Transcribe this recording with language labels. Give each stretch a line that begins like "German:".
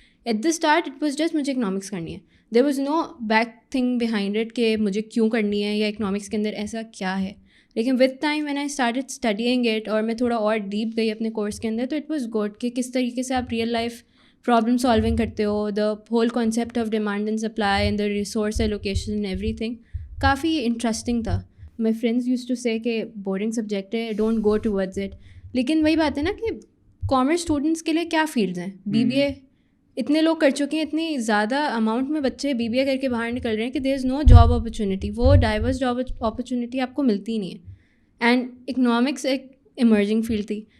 English: at the start it was just
Urdu: مجھے economics کرنی ہے.
English: there was no back thing behind it
Urdu: کہ مجھے کیوں کرنی ہے یا اکنامکس کے اندر ایسا کیا ہے. لیکن
English: with time when I started studying it
Urdu: اور میں تھوڑا اور ڈیپ گئی اپنے کورس کے اندر, تو
English: it was good
Urdu: کہ کس طریقے سے آپ
English: real life problem solving
Urdu: کرتے ہو.
English: The whole concept of demand and supply and the resource allocation and everything کافی interesting تھا. My friends use to say کہ boring subject ہے, don't go towards it.
Urdu: لیکن وہی بات ہے نا کہ کامرس اسٹوڈنٹس کے لیے کیا فیلڈز ہیں. بی بی اے اتنے لوگ کر چکے ہیں, اتنی زیادہ اماؤنٹ میں بچے بی بی اے کر کے باہر نکل رہے ہیں کہ
English: There is no job opportunity.
Urdu: وہ ڈائیورس جاب اپرچونیٹی آپ کو ملتی ہی نہیں ہے. اینڈ اکنامکس ایک ایمرجنگ فیلڈ تھی.